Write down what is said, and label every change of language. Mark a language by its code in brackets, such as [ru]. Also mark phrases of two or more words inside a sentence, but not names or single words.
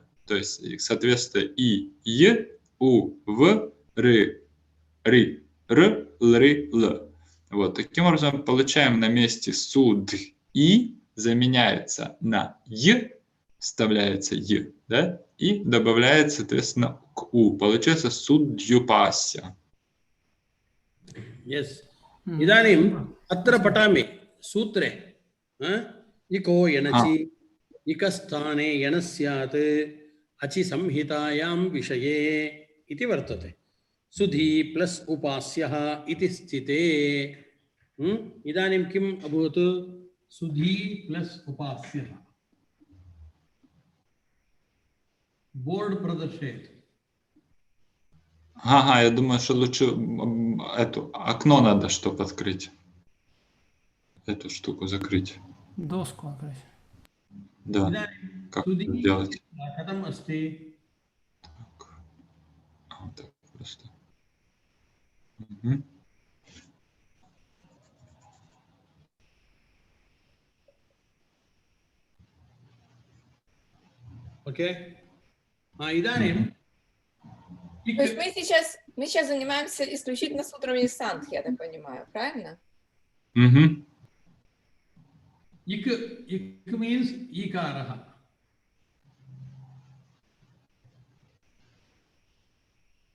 [ru] То есть, соответственно, и, у, в, ры, р, лры, л. Вот. Таким образом, получаем на месте суд и заменяется на й, вставляется й, да, и добавляется, соответственно, к у. Получается суддюпасья. Yes. [sa] इदानीम् अत्र पठामि सूत्रे इको यणचि इकस्थाने यणः स्यात् अचि संहितायां विषये इति वर्तते. सुधी प्लस उपास्यः इति स्थिते इदानीं किम् अभवत्? सुधी प्लस उपास्यः. बोर्ड प्रदर्शयति. [ru] Ага, я думаю, что лучше эту окно надо, чтобы открыть. Эту штуку закрыть. Доску открыть. Да. Как это делать? Так. Вот так просто. Угу. Окей. Иданим. То есть мы сейчас занимаемся исключительно сутрами из Сангхи, я так понимаю, правильно? Угу. [en] Ik means ikaraha.